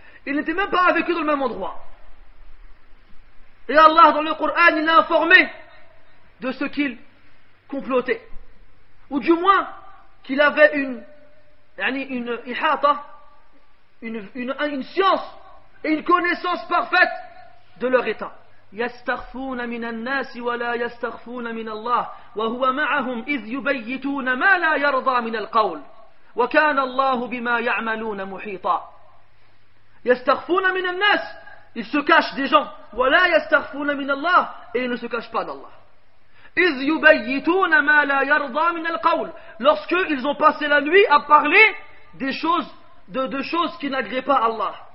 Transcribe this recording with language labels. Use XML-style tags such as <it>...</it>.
<fr>Il n'était même pas avec eux dans le même endroit. Et Allah dans le Coran il l'a informé de ce qu'il complotait. Ou du moins qu'il avait une ihata, une science et une connaissance parfaite de leur état.</fr> <ar>يستخفون من الناس ولا يستخفون من الله وهو معهم إذ يبيتون ما لا يرضى من القول وكان الله بما يعملون محيطا. يستخفون من الناس,</ar> <fr>ils se cachent des gens,</fr> <ar>ولا يستخفون من الله,</ar> <fr>et ils ne se cachent pas d'Allah.</fr> <ar>إذ يبيتون ما لا يرضى من القول,</ar> <fr>lorsque ils ont passé la nuit à parler des choses de choses qui n'agréent pas Allah.</fr>